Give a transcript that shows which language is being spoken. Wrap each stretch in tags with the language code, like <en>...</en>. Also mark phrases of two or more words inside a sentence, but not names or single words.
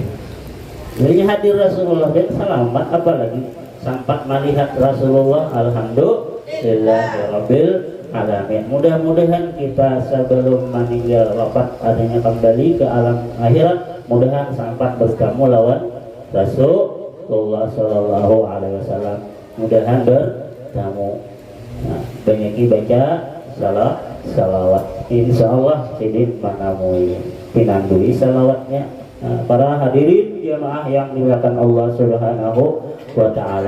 <bjn>Jadi hadir Rasulullah dan selamat apalagi sampai melihat Rasulullah</bjn> <ar>الحمد لله رب العالمين.</ar> <bjn>Mudah-mudahan kita sebelum meninggal wafat adanya kembali ke alam akhirat, mudahan sampai bertemu lawan Rasulullah</bjn> <ar>صلى الله عليه وسلم.</ar> <bjn>Mudahan bertemu. Nah, banyak baca salawat.</bjn> <ar>إن شاء الله</ar> <bjn>sidin manamui pinandui salawatnya. Nah, para hadirin jamaah yang dimuliakan Allah</bjn> <ar>سبحانه وتعالى.</ar>